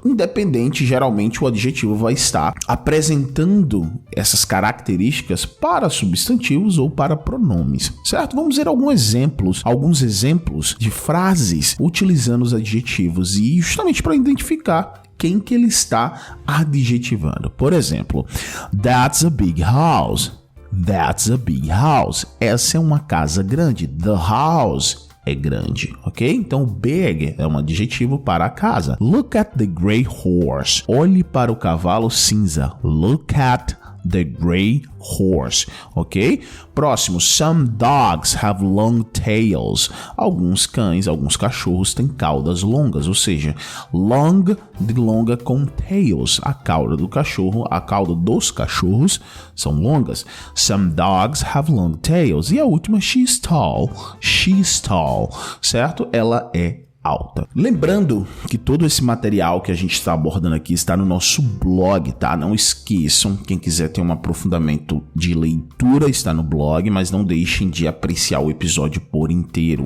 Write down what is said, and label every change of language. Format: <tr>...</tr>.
<pt>Independente, geralmente o adjetivo vai estar apresentando essas características para substantivos ou para pronomes, certo? Vamos ver alguns exemplos de frases utilizando os adjetivos e justamente para identificar quem que ele está adjetivando. Por exemplo,</pt> <en>that's a big house. That's a big house.</en> <pt>Essa é uma casa grande.</pt> <en>The house</en> <pt>é grande, ok? Então, big é um adjetivo para a casa.</pt> <en>Look at the gray horse.</en> <pt>Olhe para o cavalo cinza.</pt> <en>Look at the gray horse, ok?</en> <pt>Próximo,</pt> <en>some dogs have long tails.</en> <pt>Alguns cães, alguns cachorros têm caudas longas, ou seja, long de longa com tails. A cauda do cachorro, a cauda dos cachorros são longas.</pt> <en>Some dogs have long tails.</en> <pt>E a última,</pt> <en>she's tall,</en> <pt>certo? Ela é alta. Lembrando que todo esse material que a gente está abordando aqui está no nosso blog, tá? Não esqueçam, quem quiser ter um aprofundamento de leitura está no blog, mas não deixem de apreciar o episódio por inteiro.</pt>